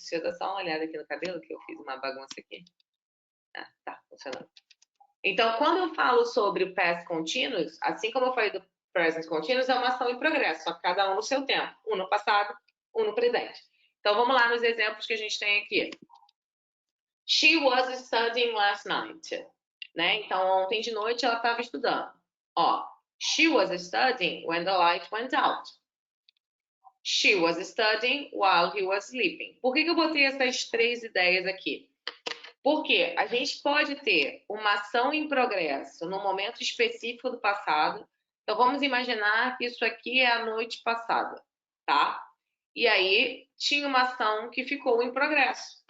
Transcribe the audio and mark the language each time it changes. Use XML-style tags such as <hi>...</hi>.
<pt>Deixa eu dar só uma olhada aqui no cabelo, que eu fiz uma bagunça aqui. Ah, tá funcionando. Então, quando eu falo sobre o past continuous, assim como eu falei do present continuous, é uma ação em progresso, só que cada um no seu tempo. Um no passado, um no presente. Então, vamos lá nos exemplos que a gente tem aqui.</pt> <en>She was studying last night.</en> <pt>Né? Então, ontem de noite ela estava estudando.</pt> <en>Ó, she was studying when the light went out. She was studying while he was sleeping.</en> <pt>Por que eu botei essas três ideias aqui? Porque a gente pode ter uma ação em progresso no momento específico do passado. Então, vamos imaginar que isso aqui é a noite passada, tá? E aí, tinha uma ação que ficou em progresso.</pt>